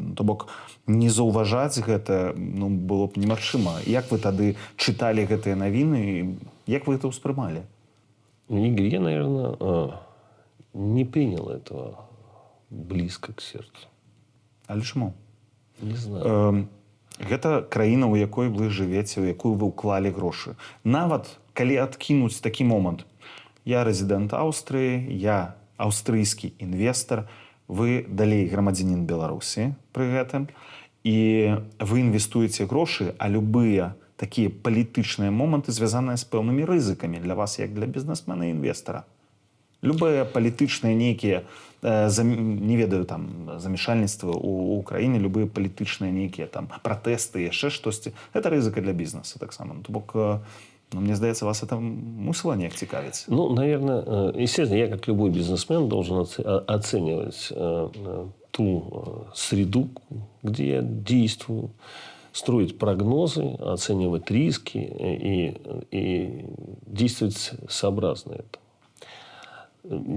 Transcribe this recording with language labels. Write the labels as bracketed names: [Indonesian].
[Belarusian] Ну, то бок, не заўважаць гэта было б немагчыма. Як вы тады чыталі гэтыя навіны, як вы гэта ўспрымалі? [Russian] Игорь, я, наверное, не принял этого близко к сердцу. [Belarusian] Але чаму? [Russian] Не знаю. [Belarusian] Гэта краіна, у якой вы жывеце, у якую вы ўклалі грошы. Нават, калі адкінуць такі момант, я рэзідэнт Аўстрыі, я аўстрыйскі інвестар, вы далей грамадзянін Беларусі пры гэтым, і вы інвестуеце грошы, а любыя такія палітычныя моманты звязаныя з пэўнымі рызыкамі для вас, як для бізнесмена і інвестара. Любыя палітычныя нейкія, не ведаю, там, замешальніцтвы ў краіне, любыя палітычныя нейкія там пратэсты, яшчэ штосьці, гэта рызыка для бізнеса таксама. То бок, Ну, мне здаецца, вас это мусіла неяк цікавіць. [Russian] Ну, наверное, естественно, я, как любой бизнесмен, должен оценивать ту среду, где я действую, строить прогнозы, оценивать риски и действовать сообразно этому.